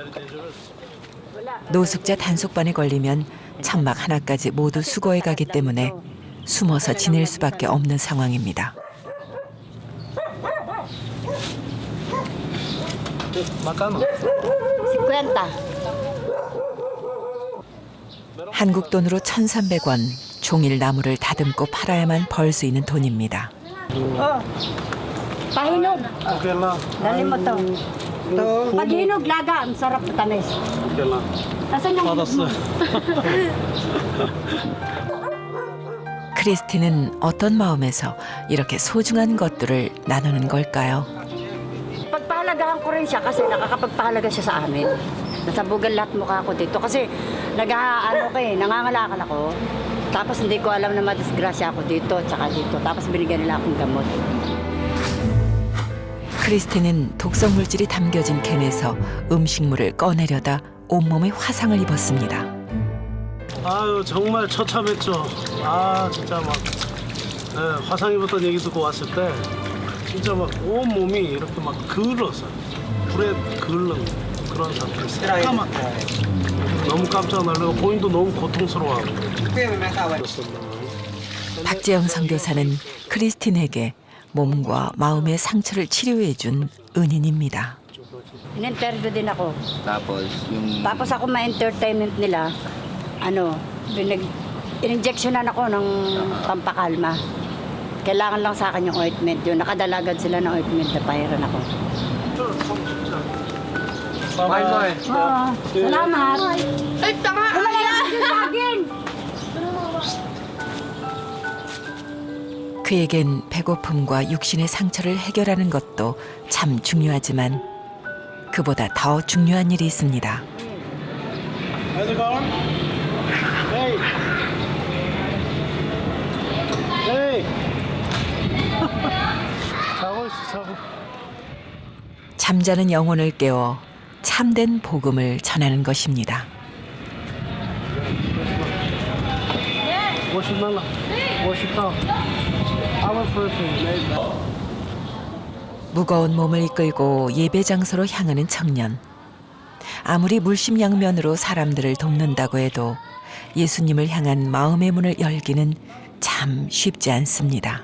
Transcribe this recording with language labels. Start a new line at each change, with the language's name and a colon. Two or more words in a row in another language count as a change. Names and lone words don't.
Korean: 노숙자 단속반에 걸리면 천막 하나까지 모두 수거해 가기 때문에 숨어서 지낼 수밖에 없는 상황입니다. 막가노. 50. 한국 돈으로 1,300원, 종일 나무를 다듬고 팔아야만 벌 수 있는 돈입니다.
Filipino: Pahinog. Okay lang. Dali mo to. Pag hinog laga, ang sarap tamis. Okay lang. Nasaan yung
Korean: 받았어. 크리스틴은 어떤 마음에서 이렇게 소중한 것들을 나누는 걸까요?
Filipino: pagpala pahalagahan ko rin siya kasi nakakapagpahalaga siya sa amin. Nasabugan lahat mukha ko dito kasi nangangalakal ako. Tapos hindi ko alam na madisgrasya ako dito tsaka dito. tapos binigyan nila akong gamot.
Korean: 크리스틴은 독성 물질이 담겨진 캔에서 음식물을 꺼내려다 온몸에 화상을 입었습니다. 아유 정말 처참했죠. 아 진짜 막 화상 입었던 얘기 듣고 왔을 때 진짜 막 온 몸이 이렇게 막 그을렀어요. 불에 그을른 그런 상태였어요. 까맣게. 너무 깜짝 놀라고 본인도 너무 고통스러워하고. 박재영 선교사는 크리스틴에게 몸과 마음의 상처를 치료해준 은인입니다.
Filipino: In-interview din ako. Tapos, yung... Tapos ako ma-entertainment nila, in-injectionan ako ng pampakalma. Kailangan lang sa akin yung ointment. Yung nakadalagad sila ng ointment na pahiran ako. Bye-bye. Oo, salamat. Ay, tanga!
Korean: 그에겐 배고픔과 육신의 상처를 해결하는 것도 참 중요하지만 그보다 더 중요한 일이 있습니다.
English: How's it going? Hey.
Korean: Hey. 자고 있어, 자고. 잠자는 영혼을 깨워 참된 복음을 전하는 것입니다. Worship 말라.
English: Worship down. Our person made that.
Korean: 무거운 몸을 이끌고 예배 장소로 향하는 청년. 아무리 물심양면으로 사람들을 돕는다고 해도 예수님을 향한 마음의 문을 열기는 참 쉽지 않습니다.